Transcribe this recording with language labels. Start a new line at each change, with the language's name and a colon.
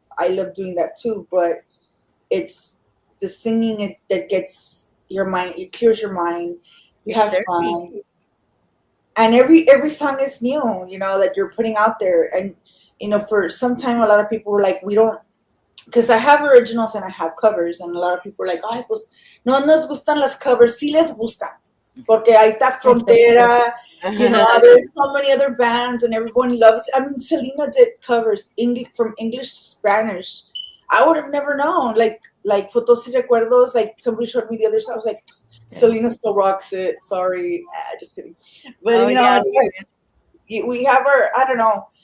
English: I love doing that too, but it's the singing that gets your mind, it clears your mind. You have fun. And every song is new, that you're putting out there. And, for some time, a lot of people were like, we don't, because I have originals and I have covers. And a lot of people are like,
Spanish: ay, pues, no nos gustan las covers. Sí les gustan. Porque ahí está Frontera.
English: There's so many other bands and everyone loves it. I mean, Selena did covers from English to Spanish. I would have never known. Like Fotos y Recuerdos, like somebody showed me the other side. I was like, Selena still rocks it. Sorry. Just kidding. But, we have our, I don't know.